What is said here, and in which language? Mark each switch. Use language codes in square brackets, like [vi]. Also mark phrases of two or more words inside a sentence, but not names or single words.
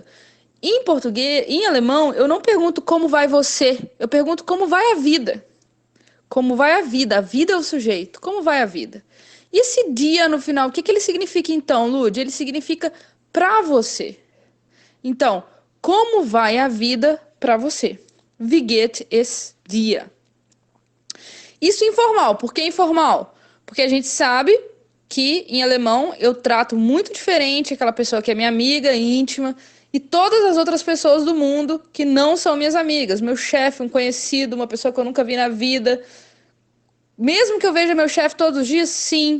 [pt] Em português, em alemão, eu não pergunto como vai você, eu pergunto como vai a vida. Como vai a vida é o sujeito, como vai a vida? E esse dia no final, o que ele significa então, Lud? Ele significa para você. Então, como vai a vida para você? [de] Wie geht es dir? [pt] Isso informal. Por que informal? Porque a gente sabe que em alemão eu trato muito diferente aquela pessoa que é minha amiga íntima e todas as outras pessoas do mundo que não são minhas amigas. Meu chefe, um conhecido, uma pessoa que eu nunca vi na vida. Mesmo que eu veja meu chefe todos os dias, sim.